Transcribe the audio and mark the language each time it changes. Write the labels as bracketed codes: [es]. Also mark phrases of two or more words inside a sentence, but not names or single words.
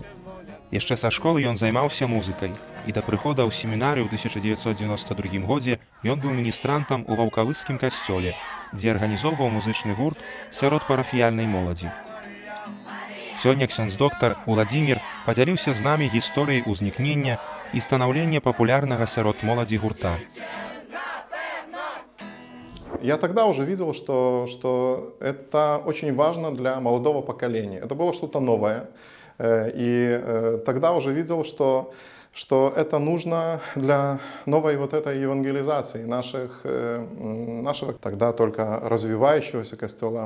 [be] Яшчэ са школы ён займаўся музыкай, і да прыхода ў семінарыю ў 1992 годзе ён быў міністрантам у ваўкавыскім касцёле, дзе арганізоўваў музычны гурт сярод парафіяльнай моладзі. Сёння ксяндз-доктар Уладзімір падзяліўся з намі гісторыяй узнікнення і станаўлення папулярнага сярод моладзі гурта. [ru] Я тогда уже видел, что это очень важно для молодого поколения. Это было что-то новое. И тогда уже видел, что это нужно для новой вот этой евангелизации нашего тогда только развивающегося костела.